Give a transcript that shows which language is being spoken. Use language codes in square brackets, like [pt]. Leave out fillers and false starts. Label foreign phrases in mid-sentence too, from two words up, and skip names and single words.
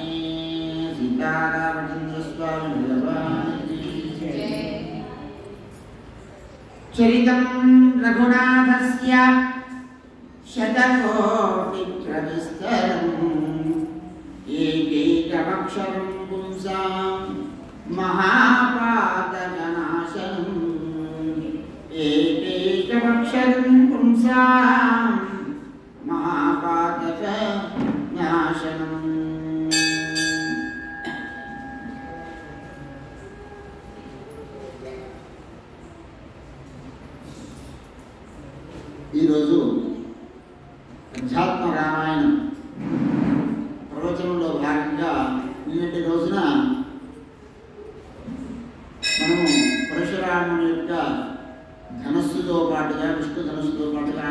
[sa] सीतारामचन्द्रस्वामी चरितं रघुनाथस्य शतकोटिप्रविस्तरम् एकैकमक्षरं पुंसां महापातकनाशनम् एकैकमक्षरं पुंसां महापातकनाशनम्। [te] ఈరోజు అధ్యాత్మ రామాయణం ప్రవచనంలో భాగంగా నిన్నటి రోజున మనము పరశురాముని యొక్క ధనస్సుతో పాటుగా విష్ణు ధనస్సుతో పాటుగా ఆయన